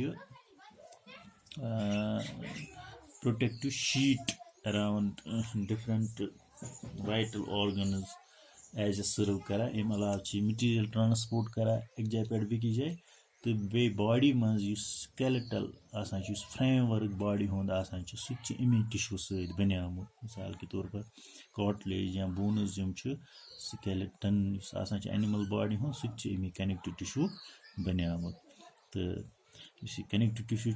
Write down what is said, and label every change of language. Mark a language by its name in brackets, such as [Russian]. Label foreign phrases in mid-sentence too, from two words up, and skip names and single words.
[English] protective sheet around different vital organs as a serve [Kashmiri] کرا اَم علاوہ [English] material transport [Kashmiri] کرا اکھ جاے پؠٹھ بیٚکہِ جاے تہٕ بیٚیہِ باڈی منٛز یُس سکیلٹل آسان چھُ یُس [English] framework body [Kashmiri] ہُنٛد آسان چھُ سُہ تہِ چھُ امی ٹِشوٗ سۭتۍ بنیومُت [Urdu] مِثال کے طور پر [Kashmiri] کاٹلیج یا بونٕز یِم چھِ سکیلٹن یُس آسان چھُ [English] animal body [Kashmiri] ہُنٛد سُہ تہِ چھُ امی [English] connective tissue [Kashmiri] بنیومُت تہٕ یُس یہِ [English] connective tissue